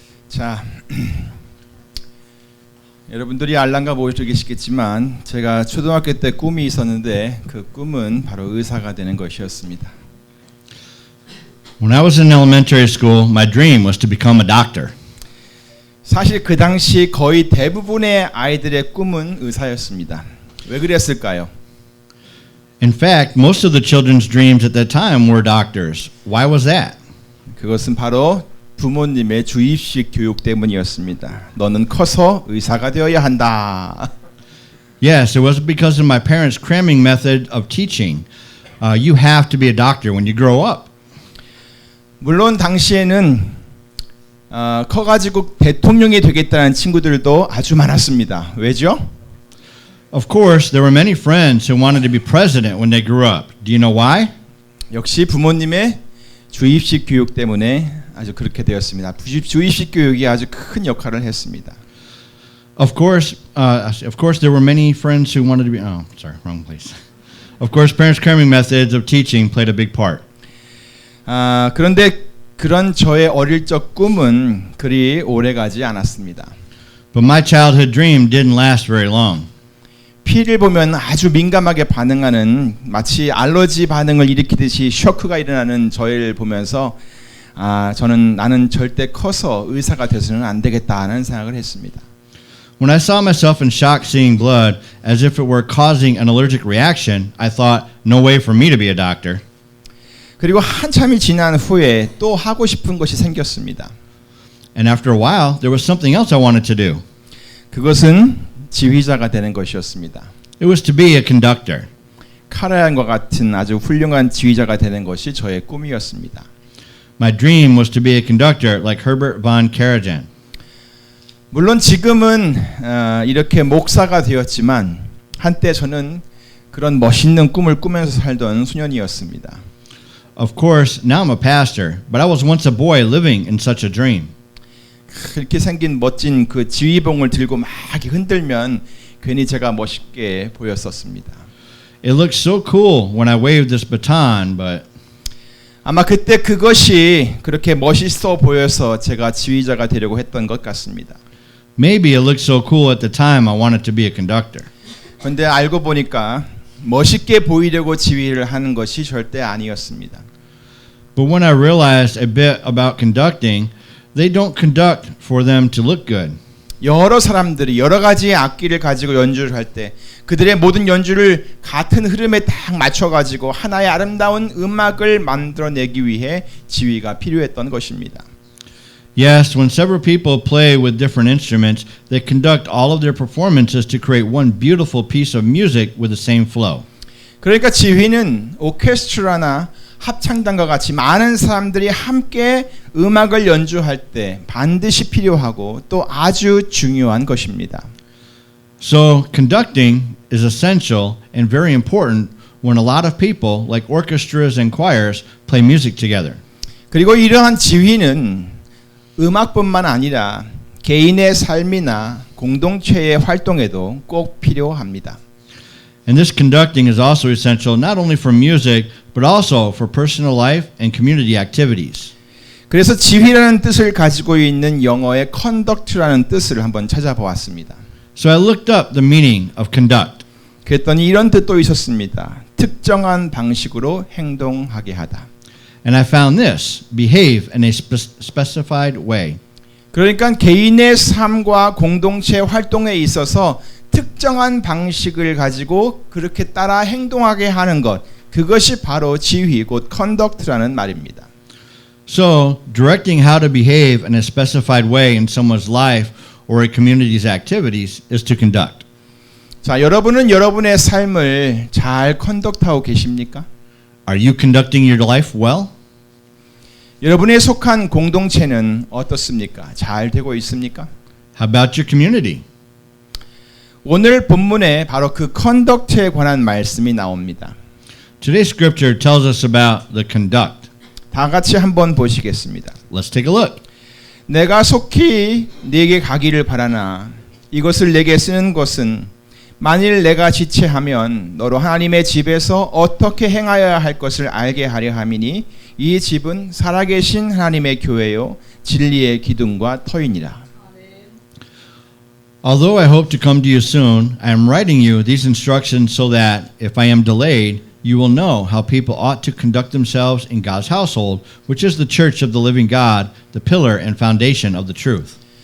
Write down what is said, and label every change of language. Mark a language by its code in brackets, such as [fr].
[ko] 자, 여러분들이 알랑가 모여져 계시겠지만 제가 초등학교 때 꿈이 있었는데 그 꿈은 바로 의사가 되는 것이었습니다. [en] When I was in elementary school, my dream was to become a doctor. [ko] 사실 그 당시 거의 대부분의 아이들의 꿈은 의사였습니다. 왜 그랬을까요? [en] In fact, most of the children's dreams at that time were doctors. Why was that? [ko] 그것은 바로 부모님의 주입식 교육 때문이었습니다. 너는 커서 의사가 되어야 한다. [en] Yes, it was because of my parents' cramming method of teaching. You have to be a doctor when you grow up. [ko] 물론 당시에는 커가지고 대통령이 되겠다는 친구들도 아주 많았습니다. 왜죠? [en] Of course, there were many friends who wanted to be president when they grew up. Do you know why? [ko] 역시 부모님의 주입식 교육 때문에 아주 그렇게 되었습니다. 주입식 교육이 아주 큰 역할을 했습니다. [en] Of course, there were many friends who wanted to be. Oh, sorry, wrong place. Of course, parents' cramming methods of teaching played a big part. [ko] 그런데 그런 저의 어릴 적 꿈은 그리 오래가지 않았습니다. [en] But my childhood dream didn't last very long. [ko] 피를 보면 아주 민감하게 반응하는 마치 알러지 반응을 일으키듯이 쇼크가 일어나는 저를 보면서 나는 절대 커서 의사가 돼서는 안 되겠다는 생각을 했습니다. [en] When I saw myself in shock seeing blood as if it were causing an allergic reaction, I thought, no way for me to be a doctor. [ko] 그리고 한참이 지난 후에 또 하고 싶은 것이 생겼습니다. [en] And after a while, there was something else I wanted to do. [ko] 그것은 지휘자가 되는 것이었습니다. [en] It was to be a conductor. [ko] 카라얀과 같은 아주 훌륭한 지휘자가 되는 것이 저의 꿈이었습니다. [en] My dream was to be a conductor like Herbert von Karajan. [ko] 물론 지금은 이렇게 목사가 되었지만 한때 저는 그런 멋있는 꿈을 꾸면서 살던 소년이었습니다. [en] Of course, now I'm a pastor, but I was once a boy living in such a dream. [ko] 그렇게 생긴 멋진 그 지휘봉을 들고 막 흔들면 괜히 제가 멋있게 보였었습니다. [en] It looked so cool when I waved this baton, but [ko] 아마 그때 그것이 그렇게 멋있어 보여서 제가 지휘자가 되려고 했던 것 같습니다. [en] maybe it looked so cool at the time I wanted to be a conductor. [ko] 그런데 알고 보니까 멋있게 보이려고 지휘를 하는 것이 절대 아니었습니다. [en] But when I realized a bit about conducting, they don't conduct for them to look good. [ko] 여러 사람들이 여러 가지의 악기를 가지고 연주를 할 때 그들의 모든 연주를 같은 흐름에 딱 맞춰가지고 하나의 아름다운 음악을 만들어내기 위해 지휘가 필요했던 것입니다. [en] Yes, when several people play with different instruments, they conduct all of their performances to create one beautiful piece of music with the same flow. [ko] 그러니까 지휘는 오케스트라나 합창단과 같이 많은 사람들이 함께 음악을 연주할 때 반드시 필요하고 또 아주 중요한 것입니다. [en] So conducting is essential and very important when a lot of people, like orchestras and choirs, play music together. [ko] 그리고 이러한 지휘는 음악뿐만 아니라 개인의 삶이나 공동체의 활동에도 꼭 필요합니다. [en] And this conducting is also essential not only for music, but also for personal life and community activities. [ko] 그래서 지휘라는 뜻을 가지고 있는 영어의 conduct라는 뜻을 한번 찾아보았습니다. [en] So I looked up the meaning of conduct. [ko] 그랬더니 이런 뜻도 있었습니다. 특정한 방식으로 행동하게 하다. [en] And I found this, behave in a specified way. [ko] 그러니까 개인의 삶과 공동체 활동에 있어서 특정한 방식을 가지고 그렇게 따라 행동하게 하는 것, 그것이 바로 지휘, 곧 conduct라는 말입니다. [en] So, directing how to behave in a specified way in someone's life or a community's activities is to conduct. [ko] 자, 여러분은 여러분의 삶을 잘 컨덕트하고 계십니까? [en] Are you conducting your life well? [ko] 여러분의 속한 공동체는 어떻습니까? 잘 되고 있습니까? [en] How about your community? [ko] 오늘 본문에 바로 그 컨덕트에 관한 말씀이 나옵니다. [en] Today's scripture tells us about the conduct. [ko] 다 같이 한번 보시겠습니다. [en] Let's take a look. [ko] 내가 속히 네게 가기를 바라나 이것을 내게 쓰는 것은 만일 내가 지체하면 너로 하나님의 집에서 어떻게 행하여야 할 것을 알게 하려 함이니 이 집은 살아계신 하나님의 교회요 진리의 기둥과 터이니라. [en] Although I hope to come to you soon, I am writing you these instructions so that, if I am delayed, you will know how people ought to conduct themselves in God's household, which is the church of the living God, the pillar and foundation of the truth.